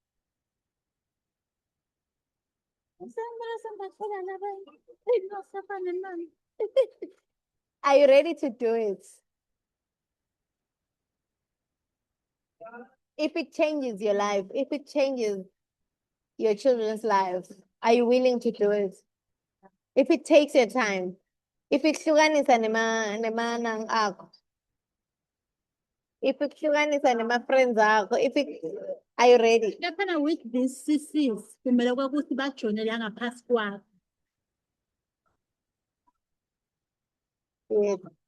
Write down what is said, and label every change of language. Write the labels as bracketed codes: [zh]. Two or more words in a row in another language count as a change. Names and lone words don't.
[en] Are you ready to do it? If it changes your life, if it changes your children's lives, are you willing to do it? If it takes your time, if [ss] ikuhlukanisa nemanang akho, [en] if [ss] ikuhlukanisa nema-friends akho, [en] are you ready? [ss] Laphana [en] with these CCs, [ss] kumele ukuthi bajone la ngaphasi kwakho. [en] Yes.